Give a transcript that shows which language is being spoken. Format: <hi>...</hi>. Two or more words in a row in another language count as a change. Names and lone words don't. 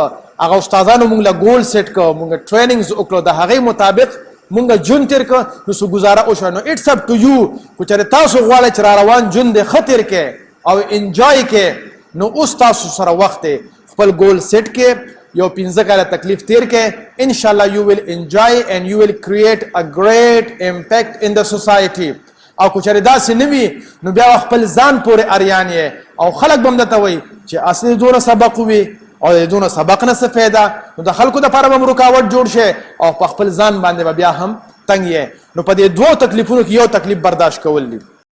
<ps>هغه استادانو مونږ له ګول سیټ کړو مونږ ټریننګز وکړو د هغه مطابق مونږ جون تیر کړو نو څه گزاره وشو نو</ps> <en>it's up to you</en> <ps>کو چې تاسو غواړئ چې روان جون د خطر کې او انجوای کې نو اوس تاسو سره وخت خپل ګول سیټ کې یو 15 کاله تکلیف تیر کې</ps> <ar>ان شاء الله</ar> <en>you will enjoy and you will create a great impact in the society</en> <ps>او که چېرې داسې نه وي نو بیا خپل ځان پورې اریان یې او خلک به هم درته وایي چې اصلي دونه سبق وي او د دونه سبق نه څه فایده نو د خلکو دپاره به هم رکاوټ جوړ شي او په خپل ځان باندې به بیا هم تنګ یې نو په دې دوو تکلیفونو کې یو تکلیف برداشت کول دي</ps>